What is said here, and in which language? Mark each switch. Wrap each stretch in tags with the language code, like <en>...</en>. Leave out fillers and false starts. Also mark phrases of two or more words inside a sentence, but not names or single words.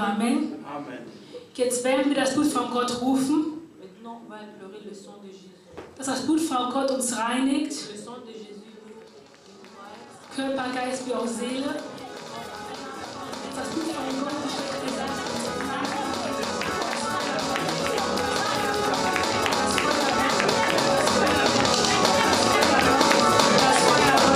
<de>Amen. Amen. Jetzt werden wir das Blut von Gott rufen,</de> <fr>Maintenant, on va implorer le sang de Jésus.</fr> <de>dass das Blut von Gott uns reinigt,</de> <fr>Le sang de Jésus</fr> <de>Körper, Geist wie auch Seele. Das Blut von Gott beschlägt die Sache. Das</de>